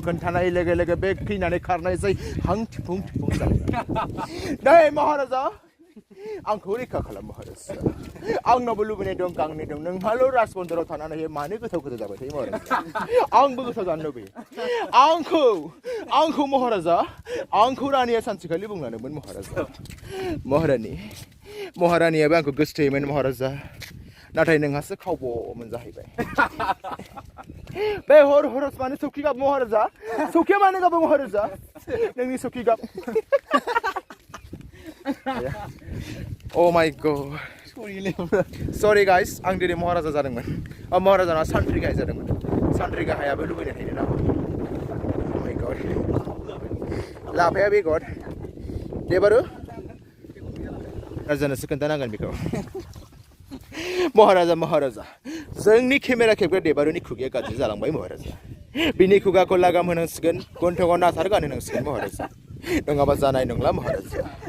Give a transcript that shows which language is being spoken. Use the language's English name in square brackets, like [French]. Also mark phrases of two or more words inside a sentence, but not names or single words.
[Bodo] खोन्थानाय लोगो बे फैनानै खारनायसै हां थिफुं जाबाय नै महाराजा आंखौ रैखा खालाम महाराजा आंनावबो लुबैनाय दं गांनाय दं नोंहाल' राजबन्दराव थानानै मानो गोथाव जाबाय थायो महाराजा आंबो गोथाव जानो लुबैयो आंखौ महाराजा आंखौ रानिया सानसेखालि बुंलांदोंमोन महाराजा महारानियाबो आंखौ गोसोथोयोमोन महाराजा नाथाय नोंहासो खावब'मोन जाहैबाय बे हरस माने सौखि गाब महाराजा सौखिया मानो गाबो महाराजा नोंनि सौखि गाब [English] Oh my god sorry guys [Bodo] आं दिनै महाराजा जादोंमोन महाराजाना सान्थ्रि गाहाय जादोंमोन सान्थ्रि गाहायाबो लुबैनो हायो ना [English] Oh my god [Bodo] लाफाया बेगर देबारु राजानोसो खोन्थानांगोन बेखौ महाराजा जोंनि केमेरा खेबग्रा देबारुनि खुगाया गाज्रि जालांबाय महाराजा बिनि खुगाखौ लागाम होनांसिगोन गन्थङाव नाथार गानहोनांसिगोन महाराजा नङाबा जानाय नंला महाराजा